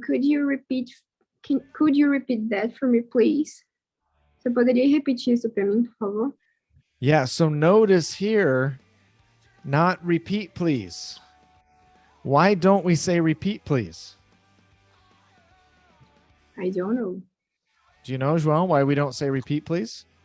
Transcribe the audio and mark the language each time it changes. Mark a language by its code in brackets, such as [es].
[en] Could you repeat that for me, please? [pt] Você poderia repetir isso para mim, por favor? [en] Yeah, so notice here, not repeat, please. Why don't we say repeat, please? I don't know. Do you know, João, why we don't say repeat, please?